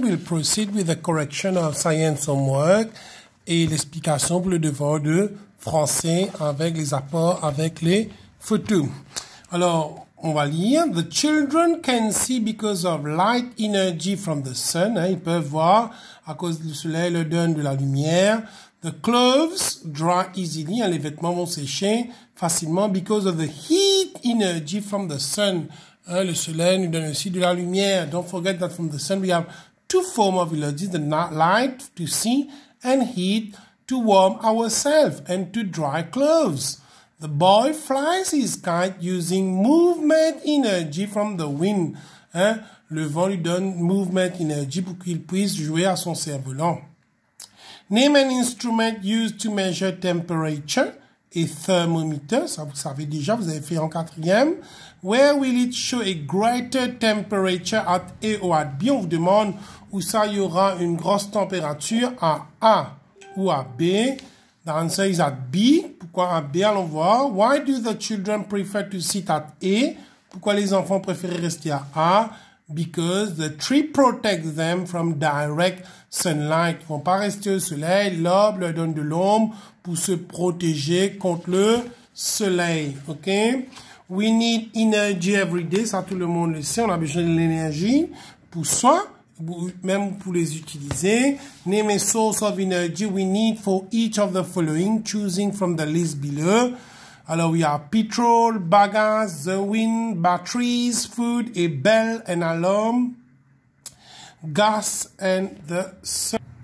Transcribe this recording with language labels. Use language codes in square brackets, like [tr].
[en] We'll proceed with the correction of science homework [fr] et l'explication pour le devoir de français avec les apports, avec les photos. Alors, on va lire. [en] The children can see because of light energy from the sun. [fr] Ils peuvent voir à cause du soleil leur donne de la lumière. [en] The clothes dry easily. [fr] Les vêtements vont sécher facilement [en] because of the heat energy from the sun. [fr] Le soleil nous donne aussi de la lumière. [en] Don't forget that from the sun we have two forms of energy, the light to see and heat to warm ourselves and to dry clothes. The boy flies his kite using movement energy from the wind. [fr] Le vent lui donne movement energy pour qu'il puisse jouer à son cerf-volant. [en] Name an instrument used to measure temperature. [fr] Et thermometer, ça vous savez déjà, vous avez fait en quatrième. [en] Where will it show a greater temperature at A or at B? [fr] On vous demande où ça y aura une grosse température à A ou à B. [en] The answer is at B. [fr] Pourquoi à B? Allons voir. [en] Why do the children prefer to sit at A? [fr] Pourquoi les enfants préfèrent rester à A? [en] Because the tree protects them from direct sunlight. [fr] Ils vont pas rester au soleil. L'arbre leur donne de l'ombre pour se protéger contre le soleil. [en] OK? We need energy every day. [fr] Ça, tout le monde le sait. On a besoin de l'énergie pour soi, même pour les utiliser. [en] Name a source of energy we need for each of the following, choosing from the list below. Alors, we have petrol, bagasse, the wind, batteries, food, a bell, an alarm, gas, and the sun.